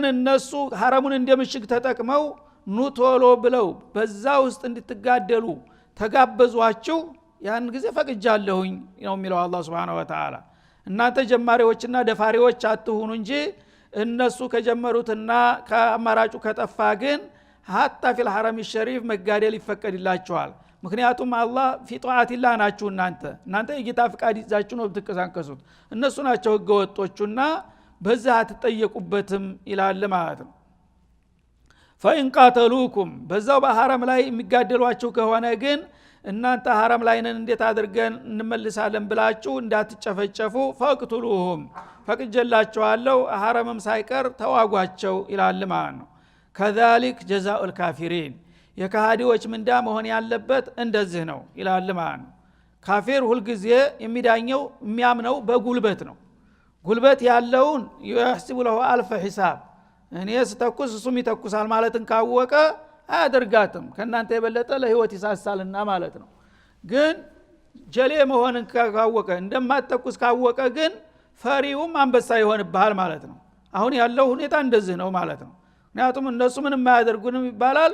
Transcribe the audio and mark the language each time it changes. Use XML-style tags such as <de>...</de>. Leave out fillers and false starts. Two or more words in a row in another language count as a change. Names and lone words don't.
<am>እነሱ ሐረሙን እንደምሽግ ተጠቅመው ኑቶሎ ብለው በዛ ውስጥ እንድትጋደሉ ተጋበዟችሁ ያን ጊዜ ፈቅጃለሁኝ ነው የሚለው አላህ</am> <ar>سبحانه وتعالى</ar> <am>እናንተ ጀማሪዎችና ደፋሪዎች አትሁኑ እንጂ እነሱ ከጀመሩትና ከአማራጩ ከጠፋ ግን</am> <ar>حتى في الحرم الشريف</ar> <am>መጋደል ይፈቀድላችኋል ምክንያቱም አላህ ፊጧአቲላህ ናችሁ እናንተ የጌታ ፍቃድ ይዛችሁ ነው ብትከሳከሱት እነሱ ናቸው ህገወጦቹና በዛ አትጠየቁበትም ይላል ማለት ነው</am> <ar>فإن قاتلوكم</ar> <am>በዛው በሐረም ላይ የሚጋደሏችሁ ከሆነ ግን እናንተ ሐረም ላይ ነን እንዴት አድርገን እንመልሳለን ብላችሁ እንዳትጨፈጨፉ ፈቅቱሉሁም ፈቅጀላችኋለሁ ሐረምም ሳይቀር ተዋጓቸው ይላል ማለት ነው</am> <ar>كذلك جزاء الكافرين</ar> <am>የካሃዲዎች ምንዳ መሆን ያለበት እንደዚህ ነው ይላል ማለት ነው ካፊር ሁሉ ጊዜ የሚዳኘው የሚያምነው በጉልበት ነው ጉልበት ያለውን</am> <ar>يحسب له الف حساب</ar> <am>እኔ ስተኩስ እሱም ይተኩሳል ማለትን ካወቀ አያደርጋትም ከናንተ የበለጠ ለህይወት ይሳሳልና ማለት ነው ግን ጀሌ መሆንን ካወቀ እንደማትተኩስ ካወቀ ግን ፈሪውም አንበሳ ይሆንብሃል ማለት ነው አሁን ያለው ሁኔታ እንደዚህ ነው ማለት ነው ምክንያቱም እነሱ ምንም ማያደርጉንም ይባላል</am>